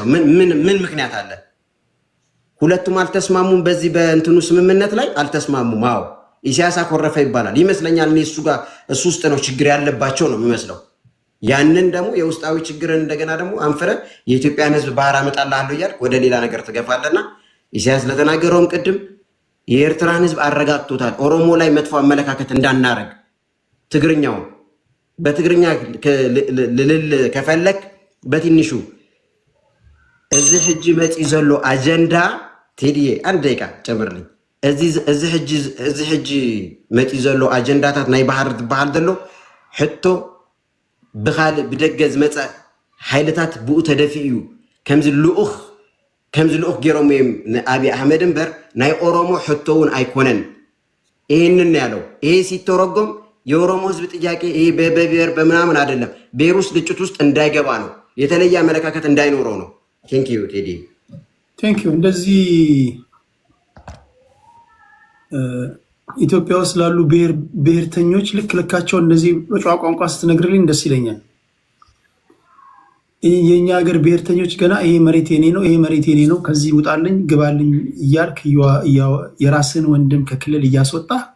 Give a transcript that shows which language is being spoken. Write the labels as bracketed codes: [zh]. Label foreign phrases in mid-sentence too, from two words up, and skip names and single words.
[am] ምን ምክንያት አለ? ሁለቱም አልተስማሙም። በዚህ በእንትኑ ስምምነት ላይ አልተስማሙም። አዎ ኢሳያስ አኮረፈ ይባላል ይመስለኛል። እኔ እሱ ውስጥ ነው ችግር ያለባቸው ነው የሚመስለው። ያንን ደግሞ የውስጣዊ ችግርን እንደገና ደግሞ አንፍረ የኢትዮጵያን ህዝብ ባህር አመጣልሃለሁ እያልክ ወደ ሌላ ነገር ትገፋለና ኢሳያስ ለተናገረውም ቅድም የኤርትራን ህዝብ አረጋግቶታል። ኦሮሞ ላይ መጥፎ አመለካከት እንዳናረግ ትግርኛውን በትግርኛ ልል ከፈለክ በትንሹ እዚህ [ti] ህጂ መፂ ዘሎ አጀንዳ [am] ቴዲዬ አንድ ደቂቃ ጨምርልኝ። እዚህ [ti] ህጂ መፂ ዘሎ አጀንዳታት ናይ ባህር ትበሃል ዘሎ ሕቶ ብኻልእ ብደገ ዝመፀ ሓይልታት ብኡ ተደፊኡ ከምዚ ልኡኽ ገይሮም እዮም ንአብይ አህመድ እምበር ናይ ኦሮሞ ሕቶ እውን አይኮነን። [am] ይህንን ያለው ይሄ ሲተረጎም የኦሮሞ ህዝብ ጥያቄ ይሄ በብሔር በምናምን አይደለም፣ ብሔር ውስጥ ግጭት ውስጥ እንዳይገባ ነው፣ የተለየ አመለካከት እንዳይኖረው ነው። ቴንኪዩ ቴዲ ቴንኪዩ። እንደዚህ ኢትዮጵያ ውስጥ ላሉ ብሔርተኞች ልካቸው እንደዚህ በጨዋ ቋንቋ ስትነግርልኝ ደስ ይለኛል። የኛ ሀገር ብሔርተኞች ገና ይሄ መሬት የኔ ነው፣ ይሄ መሬት የኔ ነው፣ ከዚህ ውጣልኝ ግባልኝ እያልክ የራስን ወንድም ከክልል እያስወጣ